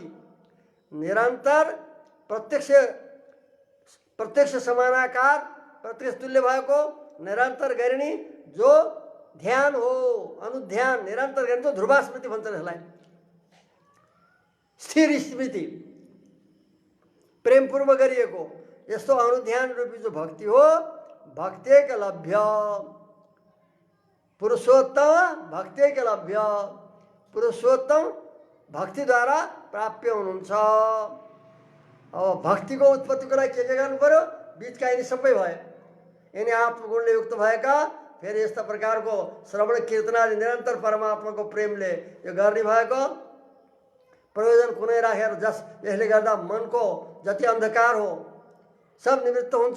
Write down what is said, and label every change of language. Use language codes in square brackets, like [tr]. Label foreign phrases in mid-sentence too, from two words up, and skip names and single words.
[ne] निरन्तर प्रत्यक्ष समानाकार प्रत्यक्ष तुल्य भएको निरन्तर गरिने जो ध्यान हो अनुध्यान निरन्तर गरिने जो ध्रुवा स्मृति भन्छन् यसलाई। स्थिर स्मृति प्रेमपूर्वक गरिएको यस्तो अनुध्यान रूपी जो भक्ति हो [sa] भक्तेक लभ्य पुरुषोत्तम भक्तेक लभ्य पुरुषोत्तम [ne] भक्ति द्वारा प्राप्य हुनुहुन्छ। अब भक्तिको उत्पत्तिको लागि के गर्नु पर्यो बीचका यिनी सबै भए। यिनी आत्मगुणले युक्त भएका फेरि यस्ता प्रकारको श्रवण कीर्तनादि निरन्तर परमात्माको प्रेमले यो गर्ने भएको प्रयोजन कुनै राखेर यसले गर्दा मनको जति अन्धकार हो सब निवृत्त हुन्छ।